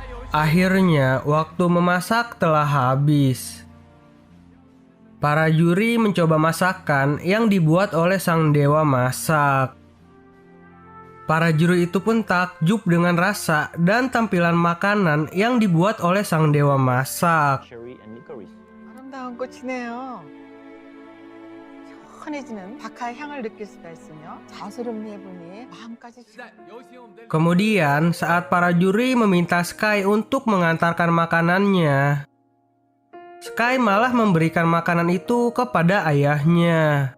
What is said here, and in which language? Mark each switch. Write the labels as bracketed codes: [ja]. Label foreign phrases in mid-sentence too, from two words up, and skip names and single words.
[id] Akhirnya, waktu memasak telah habis. Para juri mencoba masakan yang dibuat oleh sang dewa masak. Para juri itu pun takjub dengan rasa dan tampilan makanan yang dibuat oleh sang dewa masak. [ko] 아름다운 꽃이네요. 환해지는 박하의 향을 느낄 수가 있으며 자수름 해보니 마음까지. [id] Kemudian saat para juri meminta Sky untuk mengantarkan makanannya, Sky malah memberikan makanan itu kepada ayahnya.